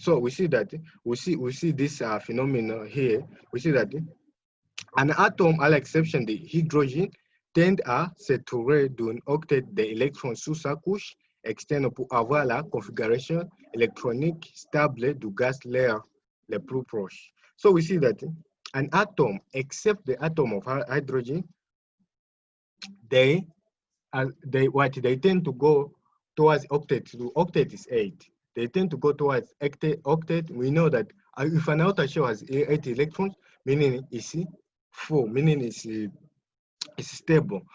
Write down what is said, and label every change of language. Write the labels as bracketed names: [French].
[English] So we see that we see this phenomenon here. We see that an atom, [French] à l'exception de hydrogène, tend à saturer d'un octet d'électrons sous sa couche externe pour avoir la configuration électronique stable du gaz layer le plus proche. [English] So we see that an atom, except the atom of hydrogen, they tend to go towards octet. The octet is 8. They tend to go towards octet. We know that if an outer shell has 8 electrons, meaning it's full, meaning it's stable.